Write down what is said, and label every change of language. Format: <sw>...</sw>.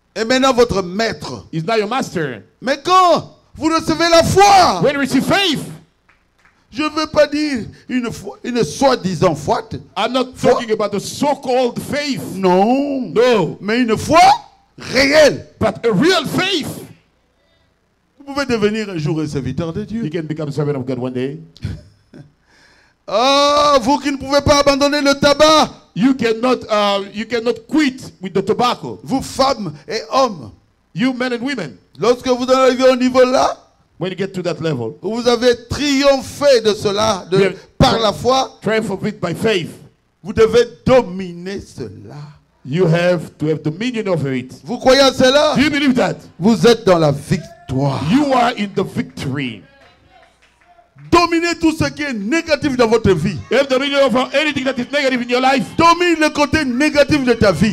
<fr>est maintenant votre maître.</fr> <en>is now your master.</en> <fr>Mais quand vous recevez la foi,</fr> <en>When you receive faith,</en> <fr>je ne veux pas dire une soi-disant foi.</fr> <en>I'm not talking about the so-called faith.</en> <fr>Non.</fr> <en>No.</en> <fr>Mais une foi réelle.</fr> <en>But a real faith.</en> <fr>Vous pouvez devenir un jour un serviteur de Dieu.</fr> <en>You can become a servant of God one day.</en> <fr>Ah, vous qui ne pouvez pas abandonner le tabac,</fr> <en>You cannot quit with the tobacco.</en> <fr>vous femmes et hommes,</fr> <en>You men and women,</en> <fr>lorsque vous en arrivez au niveau là,</fr> <en>when you get to that level,</en> <fr>où vous avez triomphé de cela Bien. par la foi,</fr> <en>triumph of it by faith.</en> <fr>vous devez dominer cela.</fr> <en>You have to have dominion over it.</en> <fr>Vous croyez à cela?</fr> <en>Do you believe that?</en> <fr>Vous êtes dans la victoire.</fr> <en>You are in the victory.</en> <fr>Dominez tout ce qui est négatif dans votre vie.</fr> <en>You have dominion over anything that is negative in your life.</en> <fr>Domine le côté négatif de ta vie.</fr>